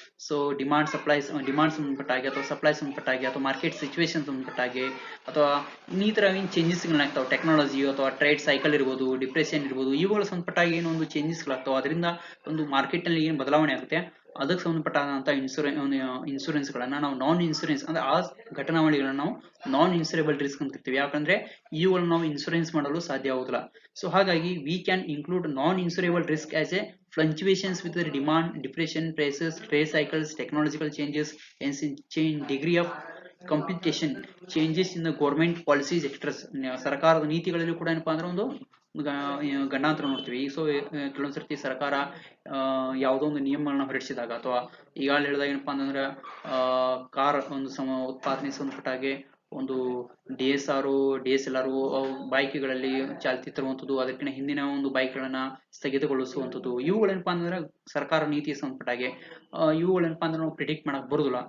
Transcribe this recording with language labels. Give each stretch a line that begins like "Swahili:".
Kannada: So demand ಸಂಬಂಧಪಟ್ಟಾಗಿ ಅಥವಾ supply ಸಂಬಂಧಪಟ್ಟಾಗಿ ಅಥವಾ market situation ಸಂಬಂಧಪಟ್ಟಾಗಿ ಅಥವಾ ಇನ್ನಿತರ ಏನು ಚೇಂಜಸ್ ಗಳಾಗ್ತಾವೆ, ಟೆಕ್ನಾಲಜಿ ಅಥವಾ ಟ್ರೇಡ್ ಸೈಕಲ್ ಇರ್ಬೋದು, ಡಿಪ್ರೆಷನ್ ಇರ್ಬೋದು, ಇವುಗಳ ಸಂಬಂಧಪಟ್ಟಾಗಿ ಏನೊಂದು ಚೇಂಜಸ್ ಗಳಾಗ್ತಾವೆ, ಅದರಿಂದ ಒಂದು ಮಾರ್ಕೆಟ್ ನಲ್ಲಿ ಏನು ಬದಲಾವಣೆ ಆಗುತ್ತೆ, ಅದಕ್ಕೆ ಸಂಬಂಧಪಟ್ಟಾದಂತಹ ಇನ್ಸೂರೆನ್ಸ್ ಗಳನ್ನ ನಾವು ನಾನ್ ಇನ್ಸೂರೆನ್ಸ್ ಅಂದ್ರೆ ಆ ಘಟನಾವಳಿಗಳನ್ನ ನಾವು ನಾನ್ ಇನ್ಸೂರೇಬಲ್ ರಿಸ್ಕ್ ಅಂತ ಕರಿತೀವಿ. ಯಾಕಂದ್ರೆ ಇವುಗಳನ್ನ ನಾವು ಇನ್ಸೂರೆನ್ಸ್ ಮಾಡಲು ಸಾಧ್ಯ ಆಗುದಿಲ್ಲ. ಸೊ ಹಾಗಾಗಿ
English: We can include non insurable risk as a fluctuations with the demand, depression, prices, trade cycles, technological changes, and change degree of complication, changes in the government policies, etc.
Kannada: ಸರ್ಕಾರದ ನೀತಿಗಳಲ್ಲಿ ಕೂಡ ಏನಪ್ಪಾ ಅಂದ್ರೆ ಒಂದು ಗಂಡಾಂತರ ನೋಡ್ತೀವಿ. ಸೊ ಕೆಲವೊಂದ್ಸರ್ತಿ ಸರ್ಕಾರ ಯಾವುದೋ ಒಂದು ನಿಯಮಗಳನ್ನ ಹೊರಡಿಸಿದಾಗ ಅಥವಾ ಈಗ ಹೇಳಿದಾಗ ಏನಪ್ಪಾ ಅಂತಂದ್ರೆ ಕಾರ್ ಒಂದು ಉತ್ಪಾದನೆ ಸಂಬಂಧಪಟ್ಟಾಗೆ ಒಂದು DSLR ಬೈಕ್ಗಳಲ್ಲಿ ಚಾಲ್ತಿ ತರುವಂಥದ್ದು, ಅದಕ್ಕಿಂತ ಹಿಂದಿನ ಒಂದು ಬೈಕ್ಗಳನ್ನ ಸ್ಥಗಿತಗೊಳಿಸುವಂಥದ್ದು, ಇವುಗಳೇನಪ್ಪಾ ಅಂತಂದ್ರೆ ಸರ್ಕಾರ ನೀತಿಗೆ ಸಂಬಂಧಪಟ್ಟಾಗೆ ಇವುಗಳೇನಪ್ಪಾ ಅಂದ್ರೆ ನಾವು ಪ್ರಿಡಿಕ್ಟ್ ಮಾಡಕ್ ಬರುದಿಲ್ಲ.